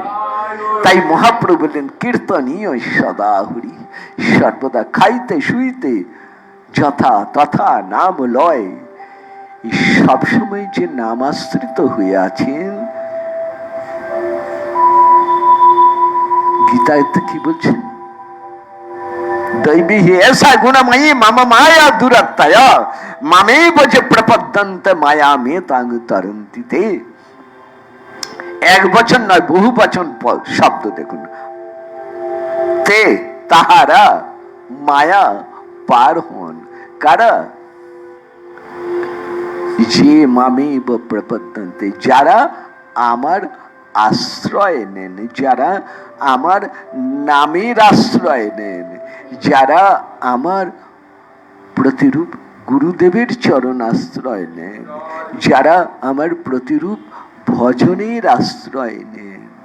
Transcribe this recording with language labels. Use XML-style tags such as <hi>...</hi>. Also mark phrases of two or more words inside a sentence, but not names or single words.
<bn>তাই মহাপ্রভু বললেন</bn> <sa>কীর্তনীয় সদা হরি,</sa> <bn>সর্বদা খাইতে শুইতে যথা তথা নাম লয়। সবসময় যে নামাশ্রিত হয়ে আছেন, গীতায় তো কি বলছেন,</bn> <sa>दैवी ही ऐसा गुणमयी मम माया दुरत्तय ममेव जे प्रपद्यन्ते माया में तांग तरन्ति ते।</sa> <bn>এক বচন নয়, বহু বচন শব্দ দেখুন। তে তাহারা মায়া পার হন, কারা? যে</bn> <sa>মামেব প্রপদ্যন্তে,</sa> <bn>যারা আমার আশ্রয় নেন, যারা আমার নামের আশ্রয় নেন, যারা আমার প্রতিরূপ গুরুদেবের চরণ আশ্রয় নেন, যারা আমার প্রতিরূপ ভজনের আশ্রয় নেন।</bn>